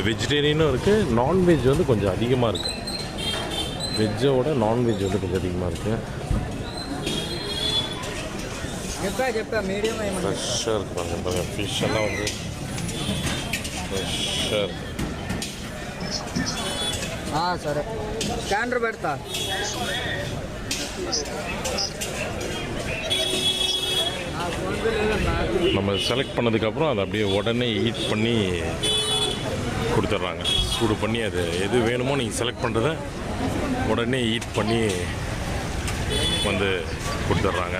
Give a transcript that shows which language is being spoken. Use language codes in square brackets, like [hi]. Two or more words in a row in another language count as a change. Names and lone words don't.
[ta] வெஜிடேரியனும் இருக்குது, நான்வெஜ் வந்து கொஞ்சம் அதிகமாக இருக்குது. வெஜ்ஜோட நான்வெஜ் வந்து கொஞ்சம் அதிகமாக இருக்குது. ஃப்ரெஷ்ஷாக இருக்கு பாருங்க. ஃபிஷ் எல்லாம் வந்து ஃப்ரெஷ்ஷாக இருக்குது. [te] సరే స్కానర్ పెడతా. [ta] நம்ம செலக்ட் பண்ணதுக்கப்புறம் அதை அப்படியே உடனே ஹீட் பண்ணி கொடுத்துட்றாங்க. சூடு பண்ணி அது எது வேணுமோ நீங்கள் செலக்ட் பண்ணுறத உடனே ஹீட் பண்ணி வந்து கொடுத்துட்றாங்க.